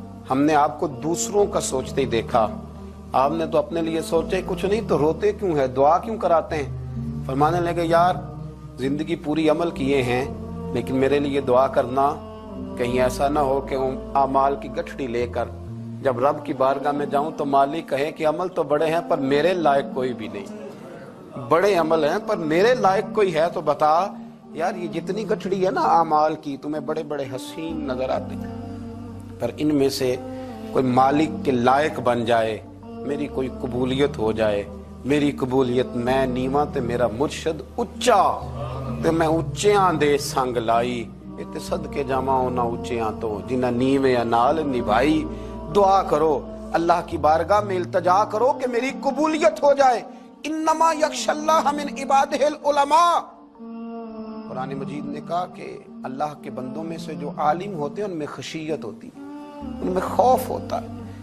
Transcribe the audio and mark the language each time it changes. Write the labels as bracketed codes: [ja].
[ur] ہم نے آپ کو دوسروں کا سوچتے ہی دیکھا, آپ نے تو اپنے لیے سوچے کچھ نہیں, تو روتے کیوں ہے, دعا کیوں کراتے ہیں؟ فرمانے لگے یار زندگی پوری عمل کیے ہیں, لیکن میرے لیے دعا کرنا, کہیں ایسا نہ ہو کہ اعمال کی گٹھڑی لے کر جب رب کی بارگاہ میں جاؤں تو مالک کہے کہ عمل تو بڑے ہیں پر میرے لائق کوئی بھی نہیں, بڑے عمل ہیں پر میرے لائق کوئی ہے تو بتا. یار یہ جتنی گٹھڑی ہے نا اعمال کی, تمہیں بڑے بڑے حسین نظر آتے ہیں, پر ان میں سے کوئی مالک کے لائق بن جائے, میری کوئی قبولیت ہو جائے. [pa] میری قبولیت میں نیواں تے میرا مرشد اچا, تے میں اچیاں دے سنگ لائی. تے صدقے جاواں انہاں اچیاں تو جنہاں نیویں نال نبھائی. [ur] دعا کرو, اللہ کی بارگاہ میں التجا کرو کہ میری قبولیت ہو جائے. [ar] انما یخشی اللہ من عبادہ العلماء. [ur] قرآن مجید نے کہا کہ اللہ کے بندوں میں سے جو عالم ہوتے ہیں ان میں خشیت ہوتی ہے, ان میں خوف ہوتا ہے.